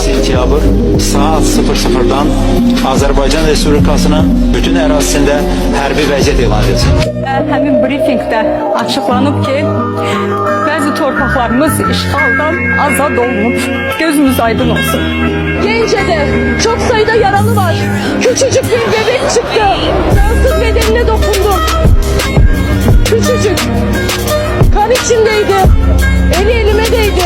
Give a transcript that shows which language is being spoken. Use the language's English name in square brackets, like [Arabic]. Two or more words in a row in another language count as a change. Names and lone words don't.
[Azerbaijani] Sentyabr saat 00'dan Azərbaycan Respublikasının bütün ərazisində hərbi vəziyyət elan edilsin. Həmin briefingdə açıqlanıb ki, bəzi torpaqlarımız işğaldan azad olunub. Gözünüz aydın olsun. [Turkish] Gence'de çok sayıda yaralı var. Küçücük bir bebek çıktı. Fransız bedenine dokundum. Küçücük. Kan içindeydi. Eli elime değdi.